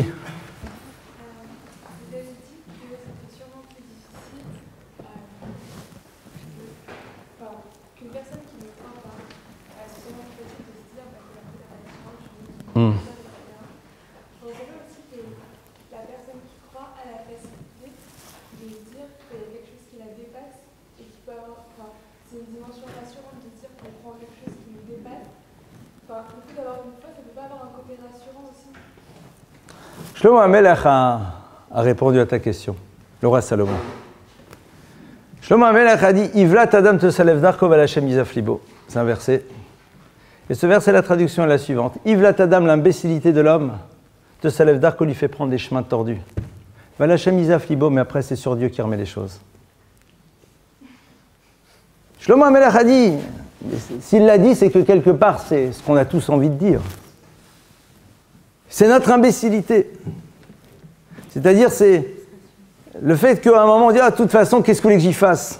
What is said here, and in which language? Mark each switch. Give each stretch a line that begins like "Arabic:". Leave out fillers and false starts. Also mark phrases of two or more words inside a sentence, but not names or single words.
French: Vous avez dit que c'était sûrement plus difficile qu'une personne qui ne croit pas à ce moment possible de se dire qu'il y a plus d'appartenance, je pensais aussi que la personne qui croit a la facilité de dire qu'il y a quelque chose qui la dépasse et qui peut avoir. C'est une dimension rassurante de dire qu'on prend quelque chose qui nous dépasse. Le fait d'avoir une foi, ça ne peut pas avoir un côté rassurant aussi. Shlomo HaMelech a répondu à ta question, le roi Salomon. Shlomo HaMelech a dit
Hebrew: אולת אדם תסלף דרכו ועל השם יזעף לבו.
French: C'est un verset. Et ce verset, la traduction est la suivante
Hebrew: אולת אדם,
French: l'imbécilité de l'homme,
Hebrew: תסלף דרכו
French: lui fait prendre des chemins tordus.
Hebrew: ועל השם יזעף לבו,
French: mais après c'est sur Dieu qui remet les choses. Shlomo HaMelech a dit s'il l'a dit, c'est que quelque part, c'est ce qu'on a tous envie de dire. C'est notre imbécilité. C'est-à-dire, c'est le fait qu'à un moment, on dit, ah, de toute façon, qu'est-ce que vous voulez que j'y fasse?